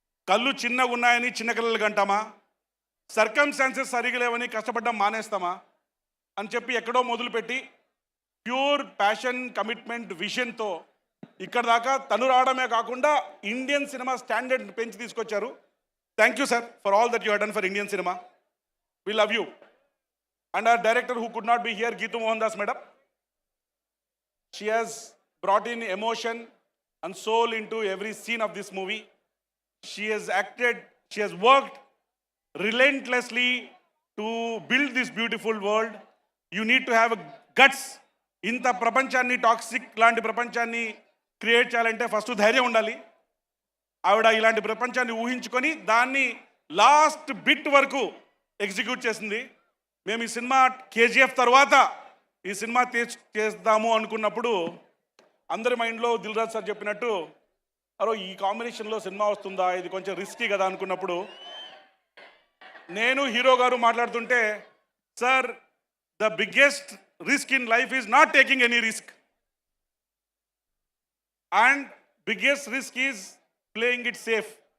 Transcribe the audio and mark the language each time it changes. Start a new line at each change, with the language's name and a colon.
Telugu: కళ్ళు చిన్నగా ఉన్నాయని చిన్న కళ్ళకి అంటామా, సర్కమ్స్టాన్సెస్ సరిగా లేవని కష్టపడ్డం మానేస్తామా అని చెప్పి ఎక్కడో మొదలుపెట్టి ప్యూర్ ప్యాషన్, కమిట్మెంట్, విజన్తో ఇక్కడ దాకా తను రావడమే కాకుండా ఇండియన్ సినిమా స్టాండర్డ్ పెంచి తీసుకొచ్చారు.
English: Thank you sir for all that you done for Indian cinema. We love you. And our director who could not be here, Geetu Mohandas madam, she has brought in emotion and soul into every scene of this movie. She has acted, she has worked relentlessly to build this beautiful world. You need to have a guts.
Telugu: ఇంత ప్రపంచాన్ని, toxic లాంటి ప్రపంచాన్ని create చేయాలంటే first ధైర్యం ఉండాలి. ఆవిడ ఇలాంటి ప్రపంచాన్ని ఊహించుకొని దాన్ని లాస్ట్ బిట్ వరకు ఎగ్జిక్యూట్ చేసింది. మేము ఈ సినిమా కేజీఎఫ్ తర్వాత ఈ సినిమా చేద్దాము అనుకున్నప్పుడు అందరి మైండ్లో దిల్ రాజు సార్ చెప్పినట్టు అరో ఈ కాంబినేషన్లో సినిమా వస్తుందా, ఇది కొంచెం రిస్కీ కదా అనుకున్నప్పుడు నేను హీరో గారు మాట్లాడుతుంటే,
English: Sir the biggest risk in life is not taking any risk and biggest risk is playing it safe.